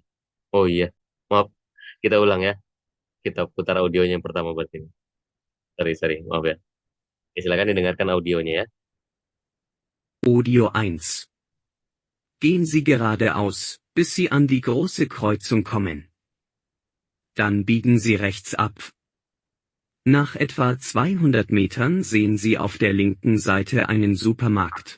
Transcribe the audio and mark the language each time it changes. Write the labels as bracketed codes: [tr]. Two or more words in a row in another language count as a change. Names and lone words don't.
[id] Oh iya, maaf. Kita ulang ya. Kita putar audionya yang pertama buat ini. Sorry, maaf ya. Ya, silakan didengarkan audionya ya. Audio 1. [de] Gehen Sie geradeaus, bis Sie an die große Kreuzung kommen. Dann biegen Sie rechts ab. Nach etwa 200 Metern sehen Sie auf der linken Seite einen Supermarkt.